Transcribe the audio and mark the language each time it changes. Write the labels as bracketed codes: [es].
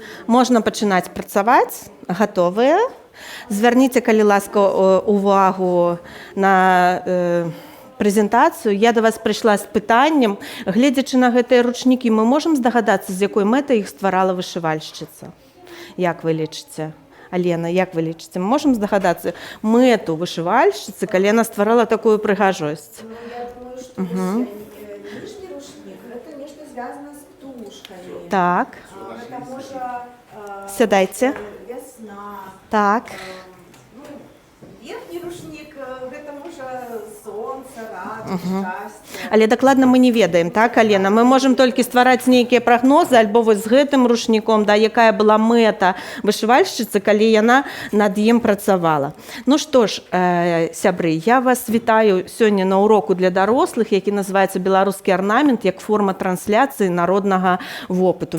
[be] Можна пачынаць працаваць. Гатовыя. Звярніце, калі ласка, увагу на прэзентацыю. Я да вас прыйшла з пытаннем. Гледзячы на гэтыя ручнікі, мы можам здагадацца, з якой мэтай іх стварала вышывальшчыца? Як вы лічыце? Алена, як вы лічыце? Мы можам здагадацца мэту вышывальшчыцы, калі яна стварала такую прыгажосць? [ru] Я думаю, что нижний рушник – это нечто связано с птушками. [be] Так. [ru] Это может [be] Сядайце. [ru] весна. [be] Так. [ru] Верхний рушник – это может солнце, радость, счастье. [be] Але дакладна мы не ведаем, так, Алена? Мы можам толькі ствараць нейкія прагнозы, альбо вось з гэтым рушніком, да, якая была мэта вышывальшчыцы, калі яна над ім працавала. Ну што ж, сябры, я вас вітаю сёння на уроку для дарослых, які называецца «Беларускі арнамент» як форма трансляцыі народнага вопыту.